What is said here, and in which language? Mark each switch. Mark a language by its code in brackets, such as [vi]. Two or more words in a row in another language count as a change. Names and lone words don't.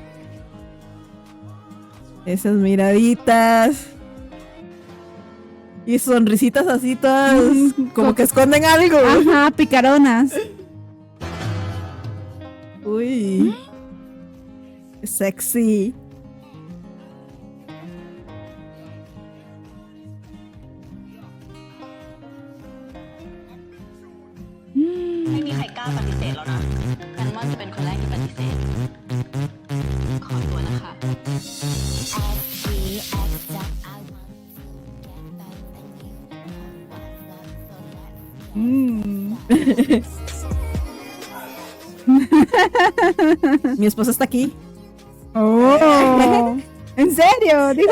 [es] Esas miraditas. Y sonrisitas así todas. Como que esconden algo. Ajá, picaronas. Uy. Sexy. [th] ไม่มีใครกล้าปฏิเสธแล้วนะกันม่อนจะเป็นคนแรกที่ปฏิเสธ ขอตัวนะคะ [es] Mi esposa está aquí. Oh. ¿En serio? Dijo